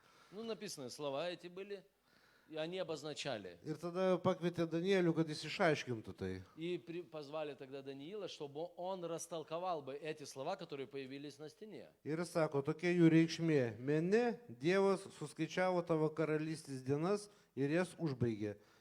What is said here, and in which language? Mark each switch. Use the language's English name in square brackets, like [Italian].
[Russian] Написаны слова эти были, и они обозначали. [Lithuanian] Ir tada pakvietė Danielių, kad jis išaiškintų tai. [Russian] И позвали тогда Даниила, чтобы он растолковал бы эти слова, которые появились на стене. [Lithuanian] Ir jis sako, tokia jų reikšmė. Mene, Dievas suskaičiavo tavo karalystės dienas ir jas užbaigė.